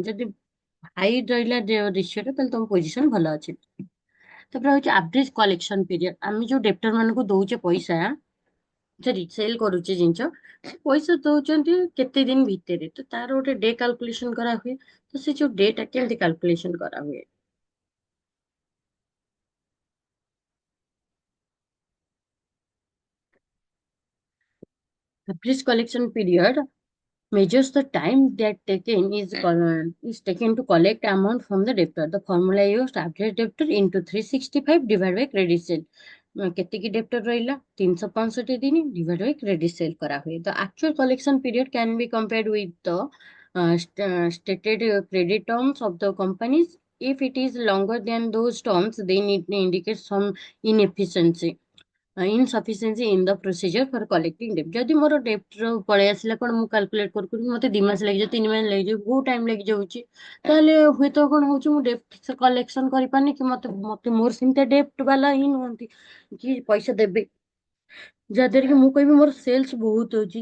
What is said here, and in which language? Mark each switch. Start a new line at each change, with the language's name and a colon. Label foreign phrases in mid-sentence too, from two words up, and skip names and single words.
Odia: ଯଦି ହାଇ ରହିଲା ରେସିଓଟା ତାହେଲେ ତମ ପୋଜିସନ ଭଲ ଅଛି। ତାପରେ ହଉଛି
English: average collection period.
Odia: ଆମେ ଯୋଉ ଡେପ୍ଟର ମାନଙ୍କୁ ଦଉଛେ ପଇସା, ସରି ସେଲ୍ କରୁଛେ ଜିନିଷ, ସେ ପଇସା ଦଉଛନ୍ତି କେତେ ଦିନ ଭିତରେ, ତ ତାର ଗୋଟେ
English: day calculation
Odia: କରାହୁଏ। ତ ସେ ଯୋଉ ଡେ ଟା କେମିତି କାଲକୁଲେସନ କରାହୁଏ?
English: Average collection period measures the time that is taken to collect amount from the debtor। The formula used average debtor into 365 divided by credit sale।
Odia: କେତିକି debtor ରହିଲା? 365 ଦିନ
English: divided by credit sale
Odia: କରାହୁଏ।
English: The actual collection period can be compared with the stated credit terms of the companies। If it is longer than those terms, then it indicates some inefficiency insufficiency in the procedure for collecting debt।
Odia: ଯଦି ମୋର debt ପଳେଇ ଆସିଲା କଣ, ମୁଁ କାଲକୁଲେଟ କରୁ ମତେ 2 ମାସ ଲାଗିଯାଉ, 3 ମାସ ଲାଗିଯାଉ, ବହୁତ ଟାଇମ ଲାଗିଯାଉଛି, ତାହେଲେ ହୁଏତ କଣ ହଉଛି ମୁଁ
English: debt collection
Odia: କରିପାରୁନି କି ମତେ ମତେ ମୋର ସେମିତି ଡେପ୍ଟ ବାଲା ହିଁ ନୁହନ୍ତି କି ପଇସା ଦେବେ, ଯାହାଦ୍ୱାରା କି ମୁଁ କହିବି ମୋର ସେଲ୍ସ ବହୁତ ହଉଛି।